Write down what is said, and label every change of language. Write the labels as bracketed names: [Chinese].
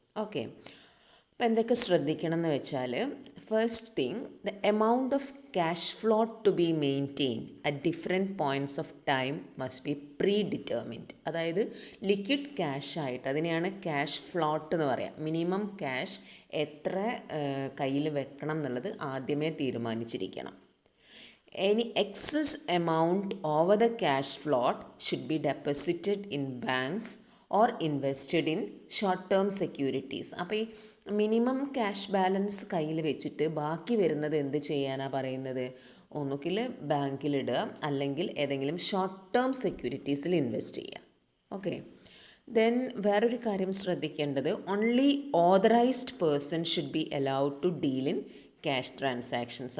[Malayalam] Okay, അപ്പോൾ എന്തൊക്കെ ശ്രദ്ധിക്കണം എന്ന് വെച്ചാൽ, [English] First thing, the amount of cash float to be maintain at different points of time must be predetermined. [Malayalam] അതായത് liquid cash ആയിട്ട് അതിനെയാണ് ക്യാഷ് ഫ്ലോട്ട് എന്ന് പറയാം. മിനിമം ക്യാഷ് എത്ര കയ്യിൽ വെക്കണം എന്നുള്ളത് ആദ്യമേ തീരുമാനിച്ചിരിക്കണം. [English] Any excess amount over the cash float should be deposited in banks or invested in short-term securities. [Malayalam] അപ്പോൾ ഈ മിനിമം ക്യാഷ് ബാലൻസ് കയ്യിൽ വെച്ചിട്ട് ബാക്കി വരുന്നത് എന്ത് ചെയ്യാനാണ് പറയുന്നത്? ഒന്നുകിൽ ബാങ്കിലിടുക, അല്ലെങ്കിൽ ഏതെങ്കിലും ഷോർട്ട് ടേം സെക്യൂരിറ്റീസിൽ ഇൻവെസ്റ്റ് ചെയ്യുക. [English] okay, then [Malayalam] വേറൊരു കാര്യം ശ്രദ്ധിക്കേണ്ടത്, [English] Only authorised person should be allowed to deal in cash transactions.